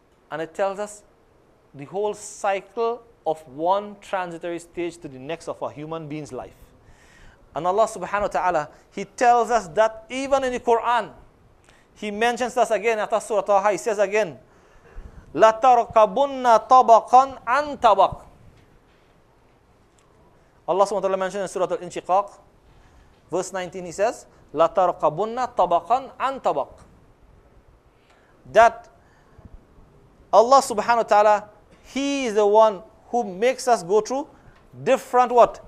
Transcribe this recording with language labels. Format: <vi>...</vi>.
<en>And it tells us the whole cycle of one transitory stage to the next of a human being's life. And Allah subhanahu wa ta'ala, He tells us that even in the Quran. He mentions us again after Surah Taha. He says again,</en> <ar>لَتَرْكَبُنَّ طَبَقًا عَنْ طَبَقٍ.</ar> <en>Allah subhanahu wa ta'ala mentions in Surah Al-Inshiqaq, verse 19, He says,</en> <ar>لَتَرْكَبُنَّ طَبَقًا عَنْ طَبَقٍ.</ar> <en>That Allah subhanahu wa ta'ala, He is the one who makes us go through different what?</en>